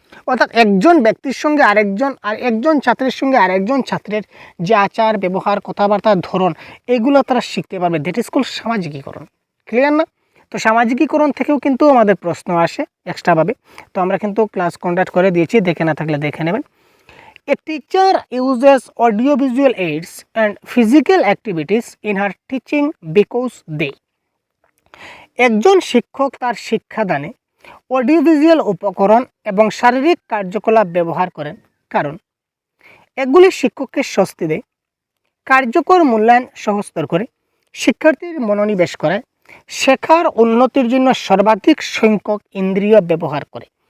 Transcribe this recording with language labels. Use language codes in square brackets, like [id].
[bn] অর্থাৎ একজন ব্যক্তির সঙ্গে আরেকজন, আর একজন ছাত্রের সঙ্গে আরেকজন ছাত্রের যে আচার ব্যবহার, কথাবার্তার ধরন, এগুলো তারা শিখতে পারবে। [en] that is called [bn] সামাজিকীকরণ। ক্লিয়ার না? তো সামাজিকীকরণ থেকেও কিন্তু আমাদের প্রশ্ন আসে এক্সট্রাভাবে। তো আমরা কিন্তু ক্লাস কন্ডাক্ট করে দিয়েছি, দেখে না থাকলে দেখে নেবেন। [en] A teacher uses audiovisual aids and physical activities in her teaching because they. [bn] একজন শিক্ষক তার শিক্ষাদানে অডিওভিজুয়াল উপকরণ এবং শারীরিক কার্যকলাপ ব্যবহার করেন কারণ এগুলি শিক্ষককে স্বস্তি দেয়, কার্যকর মূল্যায়ন সহজতর করে, শিক্ষার্থীর মনোনিবেশ করে, শেখার উন্নতির জন্য সর্বাধিক সংখ্যক ইন্দ্রিয় ব্যবহার করে।